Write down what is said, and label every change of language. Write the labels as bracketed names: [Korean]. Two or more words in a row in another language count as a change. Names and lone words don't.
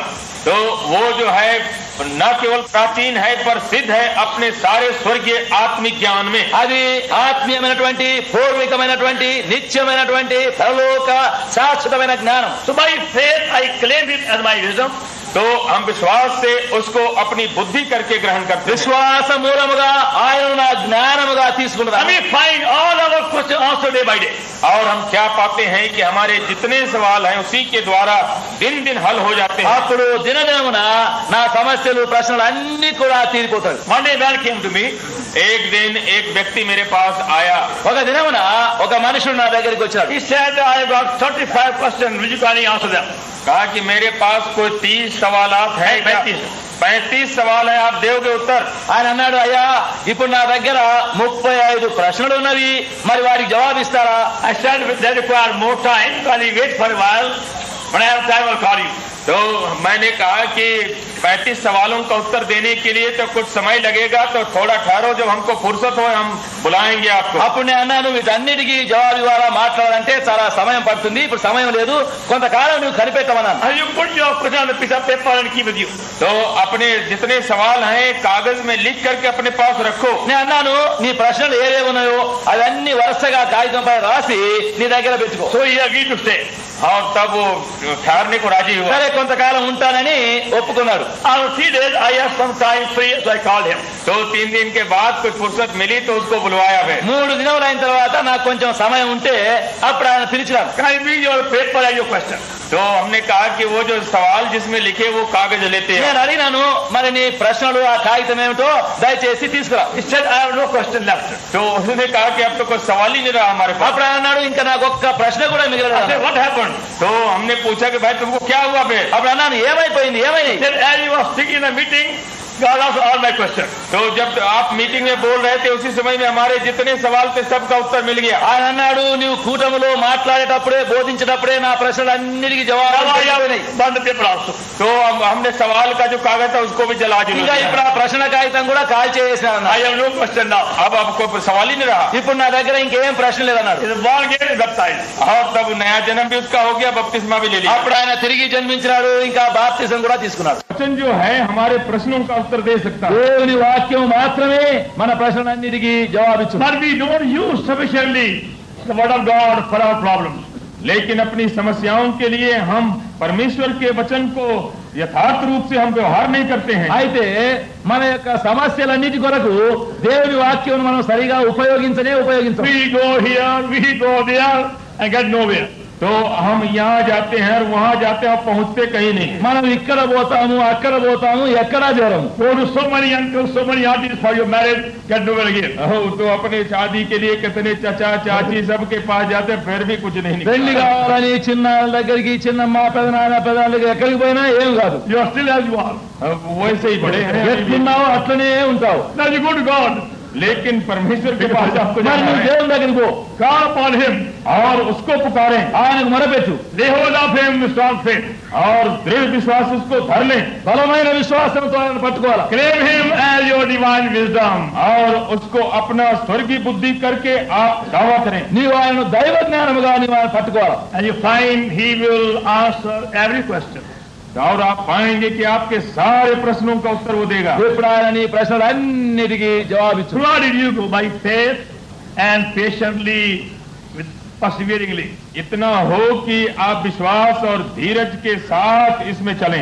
[Hindi] तो वो जो है न केवल प्राचीन है पर सिद्ध है अपने सारे स्वर्गीय आत्मिक ज्ञान में. [Telugu] అది ఆత్మీయమైనటువంటి పూర్వికమైనటువంటి నిత్యమైనటువంటి పరలోక శాశ్వతమైన జ్ఞానం. [English] So by faith I claim it as my wisdom. [Hindi] तो हम विश्वास से उसको अपनी बुद्धि करके ग्रहण करते हैं. [Telugu] విశ్వాస మూలముగా ఆయన నా జ్ఞానముగా తీసుకున్నదా. [English] And we find all our questions answered day by day. [Hindi] और हम क्या पाते हैं कि हमारे जितने सवाल हैं उसी के द्वारा दिन दिन हल हो जाते हैं. [Telugu] అప్పుడు దినదినమున నా సమస్యలు ప్రశ్నలు అన్ని కూడా తీరిపోతాయి. [English] One day man came to me. [Hindi] एक दिन एक व्यक्ति मेरे पास आया. [Telugu] ఒక దినమున ఒక మనుషుడు నా దగ్గరికి వచ్చాడు. [English] He said, I have got 35 questions. Will you kindly answer them? [Hindi] कहा कि मेरे पास कोई 30 सवालात हैं. 35 सवाल है, आप दोगे उत्तर? [Telugu] ఆయన అన్నాడు, అయ్యా ఇప్పుడు నా దగ్గర 35 ప్రశ్నలు ఉన్నవి, మరి వారికి జవాబు ఇస్తారా? [English] I said, they require more time. Can you wait for a while? When I have time, I'll call you. [Hindi] तो मैंने कहा कि 35 सवालों का उत्तर देने के लिए तो कुछ समय लगेगा, तो थोड़ा ठहरो, जब हमको फुर्सत हो हम बुलाएंगे आपको. [Telugu] అప్పుడు నేను అన్నాను, వీటన్నిటికీ జవాబు ఇవ్వాలా, మాట్లాడాలంటే చాలా సమయం పడుతుంది, ఇప్పుడు సమయం లేదు, కొంతకాలం నువ్వు కనిపెట్టమన్నాను. [English] And you put your question on a piece of paper and keep with you. [Hindi] तो अपने जितने सवाल हैं कागज में लिख करके अपने पास रखो. [Telugu] నేను అన్నాను, నీ ప్రశ్నలు ఏవేవి ఉన్నాయో అవన్నీ వరుసగా కాగితంపై రాసి నీ దగ్గర పెట్టుకో. [English] So he agreed to stay. [Hindi] और तब वो ठहरने को राजी हुआ. [Telugu] సరే కొంతకాలం ఉంటానని ఒప్పుకున్నాడు. [English] After 3 days, I had some time free, so I called him. [Hindi] तो 3 दिन के बाद कुछ फुर्सत मिली तो उसको बुलवाया मैं. [Telugu] 3 దినాలు అయిన తర్వాత నాకు కొంచెం సమయం ఉంటే అప్పుడు ఆయన పిలిచాడు. [English] Can I bring your paper and your question? [Hindi] तो हमने कहा कि वो जो सवाल जिसमें लिखे वो कागज लेते हैं. [Telugu] నేను అడిగినాను, మరి నీ ప్రశ్నలు ఆ కాగితం ఏమిటో దయచేసి తీసుకురా. [English] He said, I have no question left. [Hindi] तो उसने कहा कि अब तो कोई सवाल ही नहीं रहा हमारे पास. [Telugu] అప్పుడు ఆయన అన్నాడు, ఇంకా నాకు ఒక్క ప్రశ్న కూడా [English] I said, [Telugu] మిగలలేదు. [English] what happened? [Hindi] तो हमने पूछा कि भाई तुमको क्या हुआ फिर? [Telugu] అప్పుడు అన్నాను, ఏమైపోయింది, ఏమైంది? [English] He said, as you were speaking in a meeting, God answered all my questions. [Hindi] तो जब आप मीटिंग में बोल रहे थे उसी समय में हमारे जितने सवाल थे सबका उत्तर मिल गया. [Telugu] ఆయన అన్నాడు, నీవు కూటములో మాట్లాడేటప్పుడే బోధించేటప్పుడే నా ప్రశ్నలన్నిటికీ [English] Now [Telugu] జవాబు [English] I have burned the paper also. [Hindi] तो हमने सवाल का जो कागज था उसको भी जला [Telugu] ఇంకా ఇప్పుడు [Hindi] दिया. [Telugu] ఆ ప్రశ్న కాగితం కూడా కాల్ చేసేసాను. [English] I have no question now. [Hindi] अब आपको सवाल ही नहीं रहा. [Telugu] ఇప్పుడు నా దగ్గర ఇంకేం ప్రశ్న లేదన్నాడు. [English] He is born again and baptized. [Hindi] और तब नया जन्म भी उसका हो गया, बपतिस्मा भी ले लिया. [Telugu] అప్పుడు ఆయన తిరిగి జన్మించినాడు, ఇంకా బాప్తిజం కూడా తీసుకున్నాడు. [Hindi] वचन जो है हमारे प्रश्नों का उत्तर दे सकता है. [Telugu] దేవుని వాక్యం మాత్రమే మన ప్రశ్నలన్నిటికీ జవాబిచ్చు. [English] But we don't use sufficiently the word of God for our problems. [Hindi] लेकिन अपनी समस्याओं के लिए हम परमेश्वर के वचन को यथार्थ रूप से हम व्यवहार नहीं करते हैं। [Telugu] అయితే మన యొక్క సమస్యలన్నిటి కొరకు దేవుని వాక్యం మనం సరిగా ఉపయోగించం. [English] We go here, we go there and get nowhere. [Hindi] तो हम यहाँ जाते हैं और वहाँ जाते हैं और पहुँचते कहीं नहीं. [Telugu] మనం ఇక్కడ పోతాము అక్కడ పోతాము ఎక్కడా చేరము. [English] Go to so many uncles, so many aunties for your marriage, get nowhere again. [Hindi] तो अपने शादी के लिए कितने चचा चाची सबके पास जाते हैं, फिर भी कुछ नहीं [Telugu] పెళ్లి [Hindi] निकलता. [Telugu] కావాలని చిన్నాళ్ళ దగ్గరికి చిన్నమ్మ పెదనాన్న పెదాల దగ్గర ఎక్కడికి పోయినా ఏం కాదు. [English] You are still as you are. [Hindi] वैसे ही बड़े हैं. [Telugu] ఎట్లున్నావు అట్లనే ఉంటావు. [English] Now you go to God. [Hindi] लेकिन परमेश्वर के पास आपको [Telugu] మరి [Hindi] जाना [Telugu] నువ్వు [Hindi] है [Telugu] దేవుని దగ్గరికి పో, [English] Call upon Him. [Hindi] और उसको पुकारें [Telugu] ఆయనకు మొరపెట్టు, [English] Lay hold of Him with strong faith. [Hindi] और दृढ़ विश्वास उसको धर लें [Telugu] బలమైన విశ్వాసంతో ఆయన పట్టుకోవాలి. [English] Claim Him as your divine wisdom. [Hindi] और उसको अपना स्वर्गीय बुद्धि करके आप दावा करें. [Telugu] నీవు ఆయన దైవ జ్ఞానముగా నీవు ఆయన పట్టుకోవాలి. [English] And you find He will answer every question. [Hindi] और आप पाएंगे कि आपके सारे प्रश्नों का उत्तर वो देगा. [Telugu] ఇప్పుడు ఆయన నీ ప్రశ్నలన్నిటికీ జవాబిచ్చు. [English] Throughout it you go by faith and patiently, with perseveringly. [Hindi] इतना हो कि आप विश्वास और धीरज के साथ इसमें चलें.